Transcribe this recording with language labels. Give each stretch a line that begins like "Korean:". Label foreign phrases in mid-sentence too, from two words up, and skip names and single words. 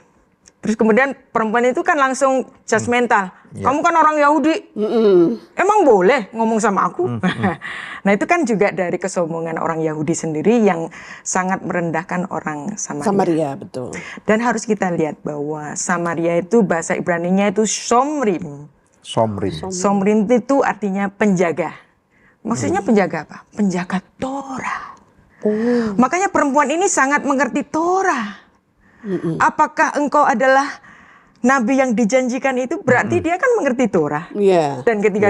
Indonesian: Terus kemudian perempuan itu kan langsung judgmental. Kamu kan orang Yahudi, emang boleh ngomong sama aku? Nah itu kan juga dari kesombongan orang Yahudi sendiri yang sangat merendahkan orang Samaria. Samaria, betul. Dan harus kita lihat bahwa Samaria itu bahasa Ibraninya itu Shomrim. Somrin. Shomrim itu artinya penjaga. Maksudnya penjaga apa? Penjaga Torah. Makanya perempuan ini sangat mengerti Torah. Apakah engkau adalah nabi yang dijanjikan itu? Berarti dia kan mengerti Torah. Iya. Dan ketika